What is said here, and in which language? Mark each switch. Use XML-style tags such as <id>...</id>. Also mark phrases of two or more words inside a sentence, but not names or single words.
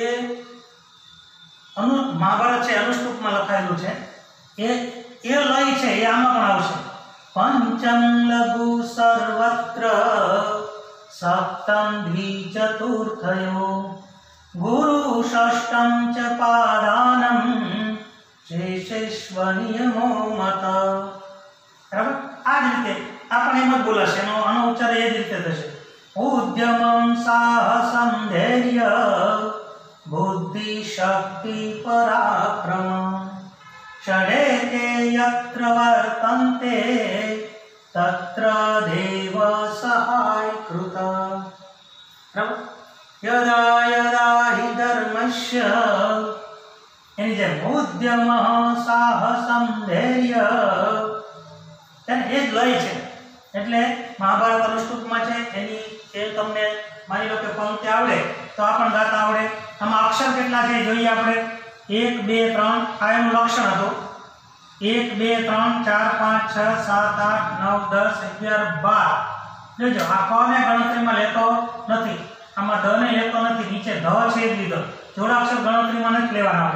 <gu>એ મહાભારત છે અનુષ્ટુપમાં લખાયેલું છે। એ લય છે એ આમાં પણ આવશે,</gu> <sa>પંચમ લઘુ સર્વત્ર સપ્તમ દ્વિચતુર્થયો ગુરુ ષષ્ઠમ ચ પાદાનમ शेषेश्व नियमो मत।</sa> <gu>બરાબર આ જ રીતે આપણે એમ જ બોલાશે, આનો ઉચ્ચાર એ જ રીતે થશે।</gu> <sa>ઉદ્યમં સાહસં ધૈર્ય बुद्धि शक्ति पराक्रम षडेते यत्र वर्तन्ते तत्र देव सहाय कृत। यदा यदा हि धर्मस्य</sa> <gu>એની જે</gu> <sa>उद्यम साहसं धैर्य</sa> <gu>તેને એ જ લય છે। એટલે મહાભારત અનુષ્ટુપમાં છે એની એ તમને માની લો કે પંક્તિ આવડે તો આ પણ ગાતા આવડે। આમાં અક્ષર કેટલા છે જોઈએ આપણે 1 2 3 આ એનું લક્ષણ હતું 1 2 3 4 5 6 7 8 9 10 11 12 જોજો આ ક ને ગણતરીમાં લેતો નથી, આમાં ધ ને લેતો નથી, નીચે ધ છે જ લીધો, જોડાક્ષર ગણતરીમાં નથી લેવાના।</gu>